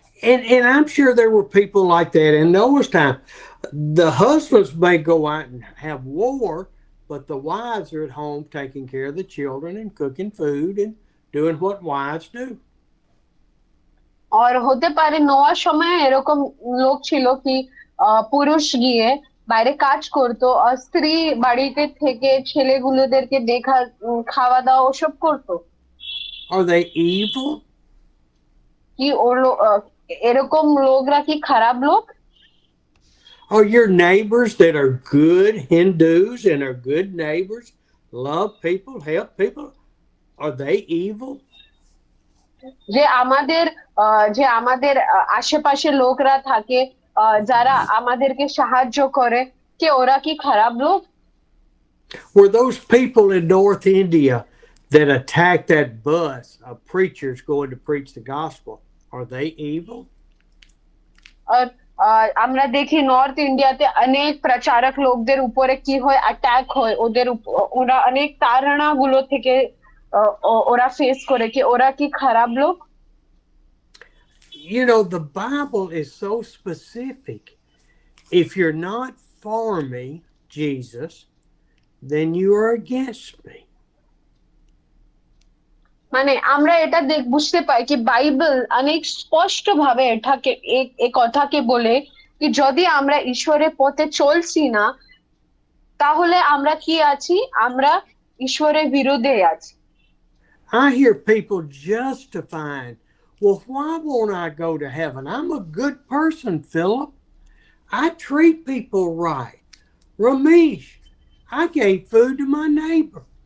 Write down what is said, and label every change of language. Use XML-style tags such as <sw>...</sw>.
<en>And I'm sure there were people like that in Noah's time. The husbands may go out and have war, but the wives are at home taking care of the children and cooking food and doing what wives do.</en> <bn>আর হতে পারে নোয়ার সময় এরকম লোক ছিল কি পুরুষ গিয়ে বাইরে কাজ করতো আর স্ত্রী বাড়িতে থেকে ছেলেগুলোদেরকে দেখা খাওয়া দাওয়া ওসব করতো।</bn> <en>Are they evil?</en> <bn>কি এরকম লোকরা কি খারাপ লোক?</bn> <en>Are your neighbors that are good Hindus and are good neighbors, love people, help people, are they evil?</en> <bn>যে আমাদের আশেপাশে লোকরা থাকে যারা আমাদেরকে সাহায্য করে, কে ওরা কি খারাপ লোক?</bn> <en>Were those people in North India that attacked that bus of preachers going to preach the gospel, are they evil?</en> <bn>আমরা দেখি নর্থ ইন্ডিয়াতে অনেক প্রচারক লোকদের উপরে কি হয়, অ্যাটাক হয়, ওরা অনেক তাড়না গুলো থেকে ওরা ফেস করে, কি ওরা কি খারাপ লোক?</bn> <en>You know, the Bible is so specific. If you're not for me, Jesus, then you are against me.</en> <bn>মানে আমরা এটা বুঝতে পাই কি বাইবেল অনেক স্পষ্ট ভাবে এটাকে এই কথাকে বলে কি যদি আমরা ঈশ্বরের পথে চলছি না তাহলে আমরা কি আছি, আমরা ঈশ্বরের বিরুদ্ধে আছি।</bn> <en>I hear people justifying, well, why won't I go to heaven? I'm a good person, Philip. I treat people right. Ramesh, I gave food to my neighbor.</en>